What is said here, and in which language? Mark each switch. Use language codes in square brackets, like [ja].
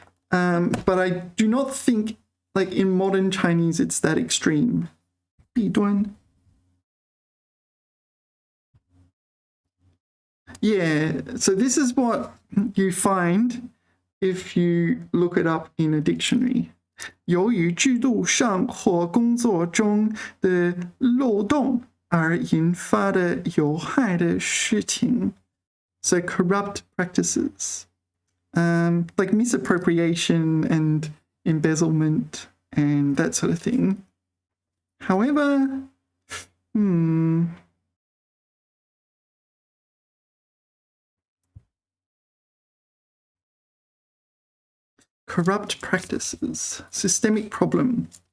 [en] But I do not think, like in modern Chinese, it's that extreme. [zh] 弊端. [en] Yeah, so this is what you find if you look it up in a dictionary. [zh] 由于制度上或工作中的漏洞而引发的有害的事情. [en] So corrupt practices. Like misappropriation and embezzlement and that sort of thing. However, corrupt practices, systemic problem.